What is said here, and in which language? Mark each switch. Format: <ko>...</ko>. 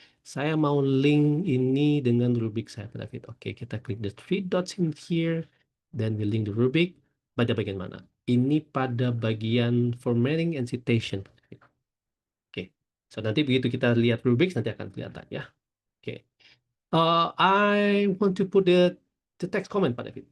<id>Saya mau link ini dengan rubrik saya, David. Oke, kita klik</id> <en>the three dots in here. Then we link the rubric.</en> <id>Pada bagian mana? Ini pada bagian formatting and citation. Oke, so nanti begitu kita lihat rubriks nanti akan kelihatan ya.</id> <en>Oke, I want to put the text comment, Pak David.</en>